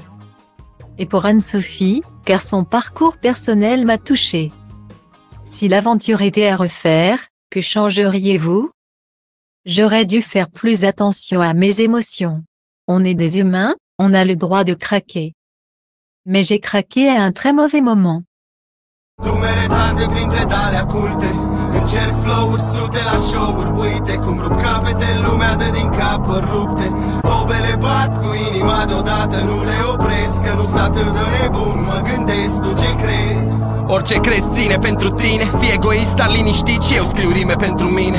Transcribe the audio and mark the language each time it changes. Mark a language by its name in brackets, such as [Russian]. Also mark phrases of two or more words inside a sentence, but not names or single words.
[French] Et pour Anne-Sophie, car son parcours personnel m'a touchée. Si l'aventure était à refaire, que changeriez-vous? J'aurais dû faire plus attention à mes émotions. On est des humains, on a le droit de craquer. Mais j'ai craqué à un très mauvais moment. [Romanian] Încerc flow-uri sute la show-uri, uite cum rup capete, lumea dă din capări rupte. Tobele bat cu inima deodată, nu le opresc, că nu s atât de nebun, mă gândesc, tu ce crezi? Orice crezi ține pentru tine, fii egoist, dar liniștit și eu scriu rime pentru mine.